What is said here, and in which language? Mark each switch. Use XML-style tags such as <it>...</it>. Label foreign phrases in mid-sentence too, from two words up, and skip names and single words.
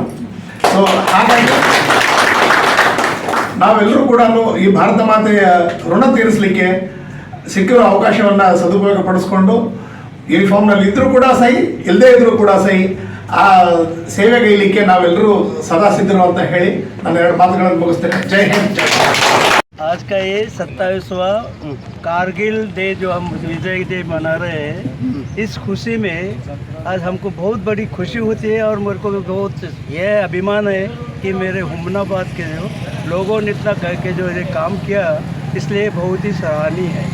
<kn>ಸೊ ಹಾಗಾಗಿ ನಾವೆಲ್ಲರೂ ಕೂಡ ಈ ಭಾರತ ಮಾತೆಯ ಋಣ ತೀರಿಸಲಿಕ್ಕೆ ಸಿಕ್ಕಿರೋ ಅವಕಾಶವನ್ನು ಸದುಪಯೋಗ ಪಡಿಸ್ಕೊಂಡು ಯೂನಿಫಾರ್ಮ್ನಲ್ಲಿ ಇದ್ದರೂ ಕೂಡ ಸಹಿ, ಇಲ್ಲದೇ ಇದ್ದರೂ ಕೂಡ ಸಹಿ, ಆ ಸೇವೆಗೈಲಿಕ್ಕೆ ನಾವೆಲ್ಲರೂ ಸದಾ ಸಿದ್ಧರು ಅಂತ ಹೇಳಿ ನಾನು ಎರಡು ಮಾತುಗಳನ್ನು ಮುಗಿಸ್ತೇನೆ. ಜೈ ಹಿಂದ್, ಜೈ ಭಾರತ್.</kn> <hi>आज का ये 27वां कारगिल डे जो हम विजय डे मना रहे हैं, इस खुशी में आज हमको बहुत बड़ी खुशी होती है और मेरे को बहुत यह अभिमान है कि मेरे हुमनाबाद के जो लोगों ने इतना करके जो ये काम किया, इसलिए बहुत ही सराहनीय है.</hi>